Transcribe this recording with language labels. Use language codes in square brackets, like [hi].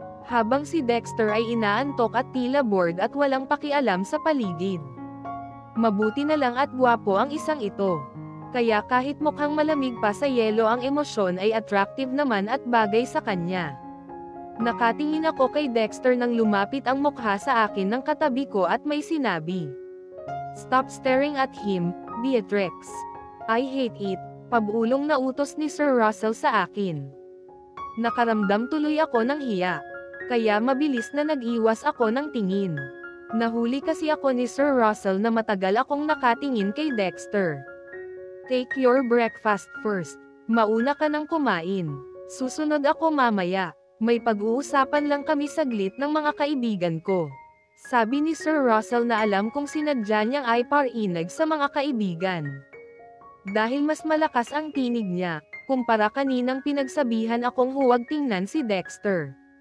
[tl] Habang si Dexter ay inaantok at tila bored at walang pakialam sa paligid. Mabuti na lang at gwapo ang isang ito. Kaya kahit mukhang malamig pa sa yelo ang emosyon ay attractive naman at bagay sa kanya. Nakatingin ako kay Dexter nang lumapit ang mukha sa akin ng katabi ko at may sinabi. [en] "Stop staring at him, Beatrix. I hate it," [tl] pabulong na utos ni Sir Russell sa akin. Nakaramdam tuloy ako ng hiya. Kaya mabilis na nag-iwas ako ng tingin. Nahuli kasi ako ni Sir Russell na matagal akong nakatingin kay Dexter. [en] "Take your breakfast first. [tl] Mauna ka nang kumain. Susunod ako mamaya. May pag-uusapan lang kami saglit ng mga kaibigan ko." Sabi ni Sir Russell na alam kong sinadya niyang ay parinig sa mga kaibigan. Dahil mas malakas ang tinig niya, kumpara kaninang pinagsabihan akong huwag tingnan si Dexter.